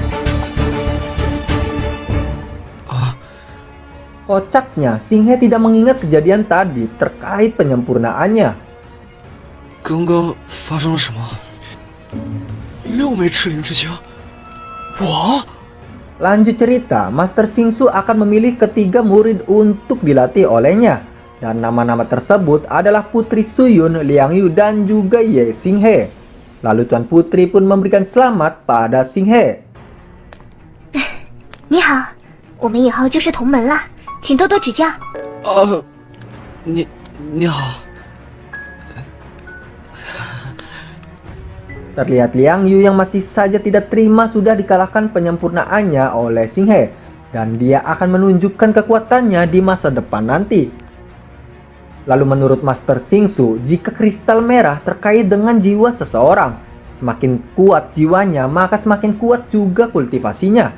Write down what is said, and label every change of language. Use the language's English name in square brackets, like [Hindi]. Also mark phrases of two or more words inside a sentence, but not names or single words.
[Indonesian] Kocaknya, Xing He tidak mengingat kejadian tadi terkait penyempurnaannya. [Chinese] 刚刚发生了什么？6枚赤灵之精，我？ [Indonesian] Lanjut cerita, Master Xing Su akan memilih ketiga murid untuk dilatih olehnya. Dan nama-nama tersebut adalah Putri Suyun, Liang Yu, dan juga Ye Xing He. Lalu Tuan Putri pun memberikan selamat pada Xing He. [Chinese] 你好，我们以后就是同门了，请多多指教。你好。 [Indonesian] Terlihat Liang Yu yang masih saja tidak terima sudah dikalahkan penyempurnaannya oleh Xing He. Dan dia akan menunjukkan kekuatannya di masa depan nanti. Lalu menurut Master Xing Su, jika kristal merah terkait dengan jiwa seseorang, semakin kuat jiwanya maka semakin kuat juga kultivasinya.